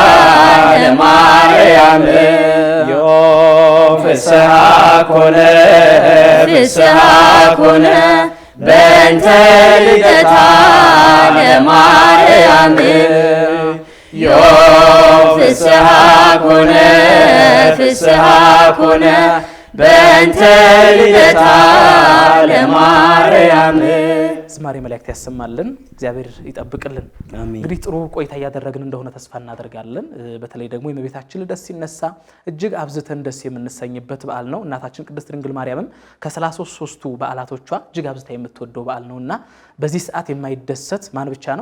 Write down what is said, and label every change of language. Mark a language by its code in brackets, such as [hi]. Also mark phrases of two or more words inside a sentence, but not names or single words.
[gez] ለማርያም ዮም ፍስሐ ኮነ ፍስሐ ኮነ በእንተ ልደታ ለማርያም ዮም ፍስሐ ኮነ ፍስሐ ኮነ በእንተ ልደታ ለማርያም። [am] ዝማሬ መላእክት ያሰማልን፣ እግዚአብሔር ይጠብቅልን። እንግዲህ ጥሩ ቆይታ እያደረግን እንደሆነ ተስፋ እናደርጋለን። በተለይ ደግሞ የእመቤታችን ልደት ሲነሳ እጅግ አብዝተን ደስ የምንሰኝበት በዓል ነው። እናታችን ቅድስት ድንግል ማርያምም ከ33ቱ በዓላቶቿ እጅግ አብዝታ የምትወደው በዓል ነውና በዚህ ሰዓት የማይደሰት ማን ብቻ ነው?